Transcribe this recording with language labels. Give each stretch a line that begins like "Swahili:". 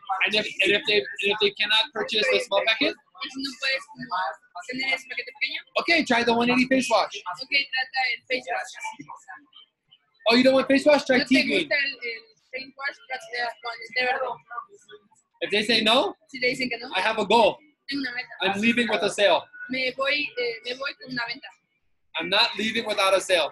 English: And if they cannot purchase the small packet,
Spanish: Y si no puedes como tener ese paquete pequeño,
English: okay, try the 180 face wash.
Spanish: ok, trata el face wash.
English: Oh, you don't want face wash? Try
Spanish: ¿No te
English: tea green.
Spanish: gusta el face wash? Trata con el té verde.
English: If they say no,
Spanish: Si te dicen que no,
English: I have a goal.
Spanish: tengo una meta.
English: I'm leaving with a sale.
Spanish: Me voy con una venta.
English: I'm not leaving without a sale.